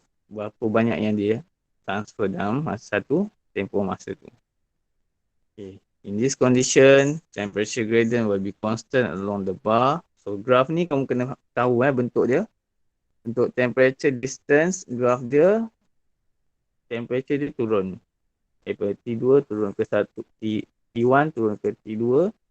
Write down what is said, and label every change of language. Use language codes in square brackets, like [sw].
[ms] Berapa banyak yang dia transfer dalam masa satu tempoh masa tu. Okay. [en] In this condition, temperature gradient will be constant along the bar. [ms] So graph ni kamu kena tahu bentuk dia. Untuk temperature distance, graph dia, temperature dia turun. Daripada T2 turun ke 1, T1 turun ke T2.